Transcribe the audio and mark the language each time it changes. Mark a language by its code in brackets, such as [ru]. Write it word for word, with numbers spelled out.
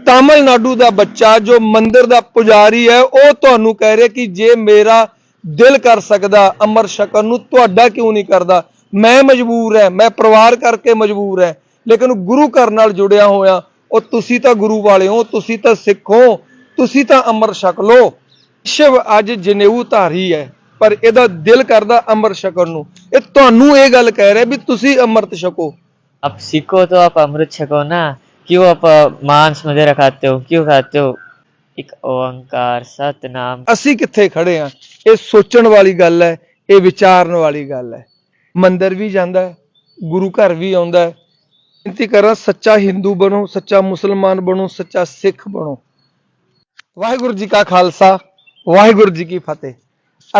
[pa] ਤਾਮਿਲਨਾਡੂ ਦਾ ਬੱਚਾ ਜੋ ਮੰਦਿਰ ਦਾ ਪੁਜਾਰੀ ਹੈ ਉਹ ਤੁਹਾਨੂੰ ਕਹਿ ਰਿਹਾ ਕਿ ਜੇ ਮੇਰਾ ਦਿਲ ਕਰ ਸਕਦਾ ਅੰਮ੍ਰਿਤ ਛਕਣ ਨੂੰ ਤੁਹਾਡਾ ਕਿਉਂ ਨਹੀਂ ਕਰਦਾ, ਮੈਂ ਮਜਬੂਰ ਹੈ, ਮੈਂ ਪਰਿਵਾਰ ਕਰਕੇ ਮਜਬੂਰ ਹੈ। ਲੇਕਿਨ ਗੁਰੂ ਘਰ ਨਾਲ ਜੁੜਿਆ ਹੋਇਆ ਉਹ ਤੁਸੀਂ ਤਾਂ ਗੁਰੂ ਵਾਲੇ ਹੋ, ਤੁਸੀਂ ਤਾਂ ਸਿੱਖ ਹੋ, ਤੁਸੀਂ ਤਾਂ ਅੰਮ੍ਰਿਤ ਛਕ ਲਓ। ਵਿਸ਼ਵ ਅੱਜ ਜਨੇਊ ਧਾਰੀ ਹੈ ਪਰ ਇਹਦਾ ਦਿਲ ਕਰਦਾ ਅੰਮ੍ਰਿਤ ਛਕਣ ਨੂੰ, ਇਹ ਤੁਹਾਨੂੰ ਇਹ ਗੱਲ ਕਹਿ ਰਿਹਾ ਵੀ ਤੁਸੀਂ ਅੰਮ੍ਰਿਤ ਛਕੋ। [hi] आप सीखो तो आप अमृत छको ना, क्यों आप अ, मांस मदिरा खाते हो, क्यों खाते हो। [pa] एक ओंकार सतनाम। ਅਸੀਂ ਕਿੱਥੇ ਖੜੇ ਆ, ਇਹ ਸੋਚਣ ਵਾਲੀ ਗੱਲ ਹੈ, ਇਹ ਵਿਚਾਰਨ ਵਾਲੀ ਗੱਲ ਹੈ। ਮੰਦਿਰ ਵੀ ਜਾਂਦਾ ਹੈ, ਗੁਰੂ ਘਰ ਵੀ ਆਉਂਦਾ ਹੈ। ਬੇਨਤੀ ਕਰਾਂ, ਸੱਚਾ ਹਿੰਦੂ ਬਣੋ, ਸੱਚਾ ਮੁਸਲਮਾਨ ਬਣੋ, ਸੱਚਾ ਸਿੱਖ ਬਣੋ। ਵਾਹਿਗੁਰੂ ਜੀ ਕਾ ਖਾਲਸਾ, ਵਾਹਿਗੁਰੂ ਜੀ ਕੀ ਫਤਿਹ।